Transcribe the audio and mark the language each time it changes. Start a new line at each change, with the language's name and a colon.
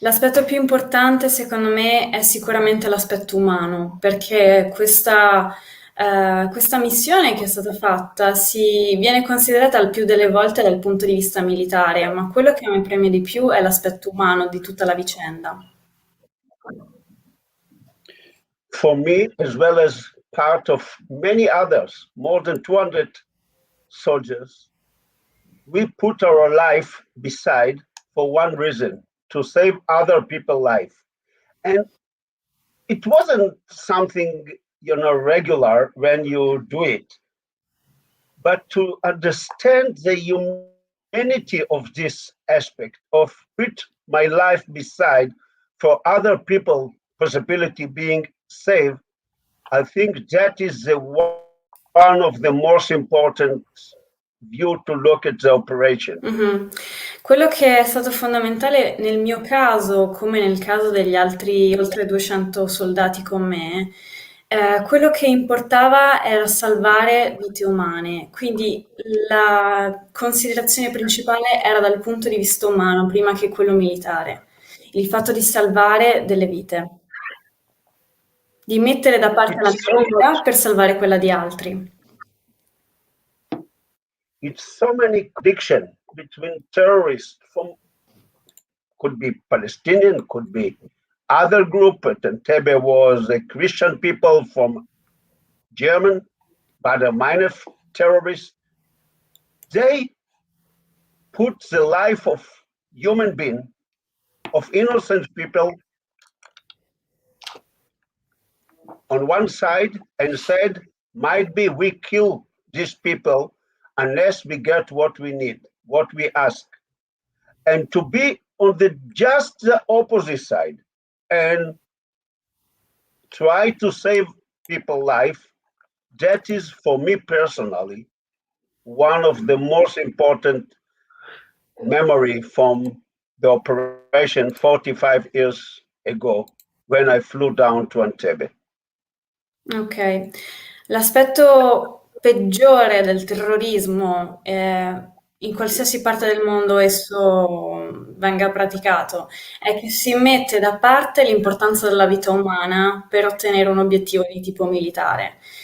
Italian: L'aspetto più importante, secondo me, è sicuramente l'aspetto umano, perché questa missione che è stata fatta viene considerata il più delle volte dal punto di vista militare, ma quello che mi preme di più è l'aspetto umano di tutta la vicenda.
English: For me, as well as part of many others, more than 200 soldiers, we put our life beside for one reason, to save other people's life. And it wasn't something, regular when you do it, but to understand the humanity of this aspect of put my life beside for other people possibility being saved, I think that is one of the most important view to look at the operation. Mhm.
Italian: Quello che è stato fondamentale nel mio caso, come nel caso degli altri oltre 200 soldati con me, quello che importava era salvare vite umane. Quindi la considerazione principale era dal punto di vista umano prima che quello militare. Il fatto di salvare delle vite, di mettere da parte la mia vita per salvare quella di altri.
English: It's so many contradiction between terrorists could be Palestinian, could be other group. Entebbe was a Christian people from German, but a minor terrorist. They put the life of human being, of innocent people, on one side and said, might be we kill these people unless we get what we need, what we ask. And to be on just the opposite side and try to save people's life, that is, for me personally, one of the most important memory from the operation 45 years ago when I flew down to Entebbe.
Italian: Ok, l'aspetto peggiore del terrorismo, in qualsiasi parte del mondo esso venga praticato, è che si mette da parte l'importanza della vita umana per ottenere un obiettivo di tipo militare.